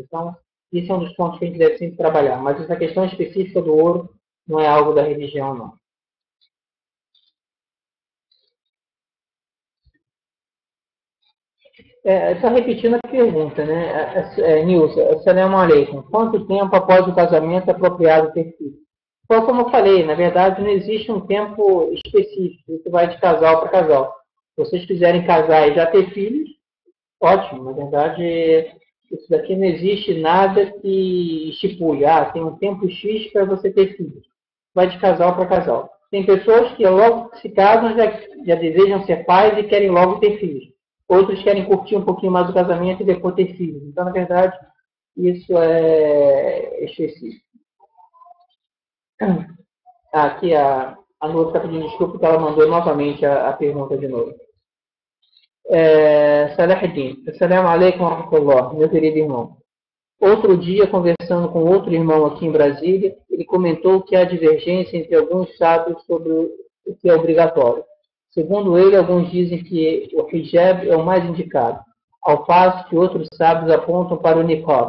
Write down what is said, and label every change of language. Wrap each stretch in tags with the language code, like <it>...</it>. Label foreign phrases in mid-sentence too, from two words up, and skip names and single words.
<pt>Então, isso é um dos pontos que a gente deve sempre trabalhar. Mas essa questão específica do ouro não é algo da religião, não. Só repetindo a pergunta, né? Nilson,</pt> <ar>السلام عليكم.</ar> <pt>Quanto tempo após o casamento é apropriado ter filho? Então, como eu falei, na verdade não existe um tempo específico, isso vai de casal para casal. Se vocês quiserem casar e já ter filhos, ótimo. Na verdade, isso daqui não existe nada que estipule, tem um tempo X para você ter filhos. Vai de casal para casal. Tem pessoas que logo que se casam já desejam ser pais e querem logo ter filhos. Outros querem curtir um pouquinho mais o casamento e depois ter filhos. Então, na verdade, isso é específico. Aqui a Nora está pedindo desculpa porque ela mandou novamente a pergunta de novo. Salahuddin,</pt> <ar>السلام عليكم ورحمة الله,</ar> <pt>meu querido irmão. Outro dia, conversando com outro irmão aqui em Brasília, ele comentou que há divergência entre alguns sábios sobre o que é obrigatório. Segundo ele, alguns dizem que o hijab é o mais indicado, ao passo que outros sábios apontam para o niqab.</pt>